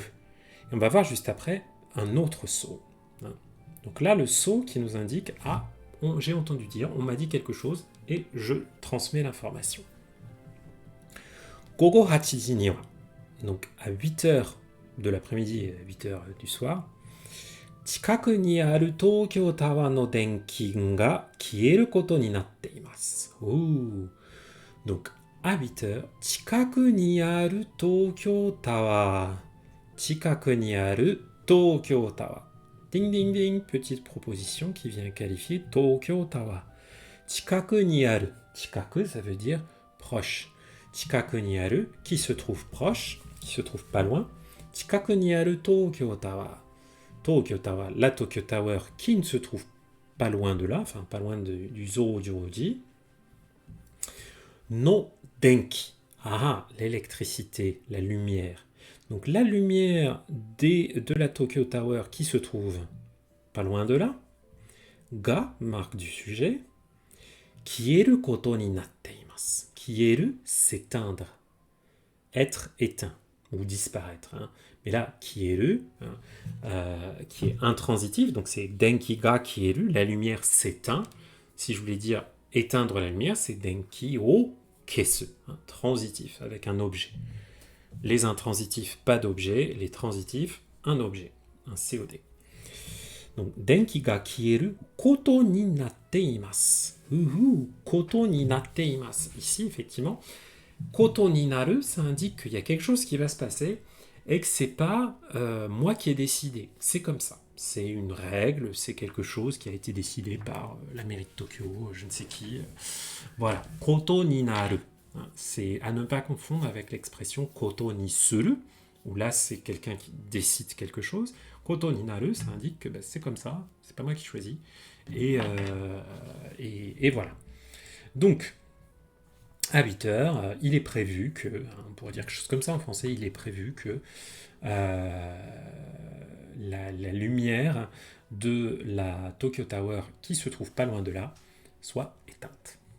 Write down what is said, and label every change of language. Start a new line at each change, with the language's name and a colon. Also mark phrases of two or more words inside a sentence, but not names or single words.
French: Et on va voir juste après un autre so. Donc là, le so qui nous indique ah, j'ai entendu dire, on m'a dit quelque chose et je transmets l'information.
Japanese: 午後八には.
French: Donc à 8h de l'après-midi, 8h du soir,
Japanese: 近くにあるTokyo Towerの電気が消えることになっています.
French: Donc à 8h,
Japanese: Chikaku ni aru Tokyo Tower. Chikaku ni aru Tokyo Tower.
French: Ding ding ding, petite proposition qui vient qualifier Tokyo Tower.
Japanese: 近くにある.
French: Chikaku, ça veut dire proche.
Japanese: 近くにある,
French: qui se trouve proche, qui se trouve pas loin.
Japanese: Chikaku ni aru Tokyo Tower.
French: Tokyo Tower, la Tokyo Tower qui ne se trouve pas loin de là, enfin pas loin du Zoujouji.
Japanese: の電気.
French: Ah, l'électricité, la lumière. Donc la lumière de la Tokyo Tower qui se trouve pas loin de là. Ga, marque du sujet.
Japanese: 消えることになっています.
French: Kieru, s'éteindre. Être éteint ou disparaître. Mais là, kieru, qui est intransitif, donc c'est
Japanese: 電気が消える,
French: la lumière s'éteint. Si je voulais dire éteindre la lumière, c'est
Japanese: 電気を消す,
French: transitif, avec un objet. Les intransitifs, pas d'objet. Les transitifs, un objet, un COD.
Japanese: Donc, 電気が消えることになっています. ことになっています.
French: Ici, effectivement,
Japanese: ことになる,
French: ça indique qu'il y a quelque chose qui va se passer et que c'est pas moi qui ai décidé. C'est comme ça. C'est une règle, c'est quelque chose qui a été décidé par la mairie de Tokyo, je ne sais qui.
Japanese: Voilà. ことになる.
French: C'est à ne pas confondre avec l'expression
Japanese: ことにする,
French: où là c'est quelqu'un qui décide quelque chose.
Japanese: ことになる,
French: ça indique que c'est comme ça, c'est pas moi qui choisis. Et voilà. Donc, à 8h, il est prévu que, on pourrait dire quelque chose comme ça en français, il est prévu que la lumière de la Tokyo Tower, qui se trouve pas loin de là, soit éteinte.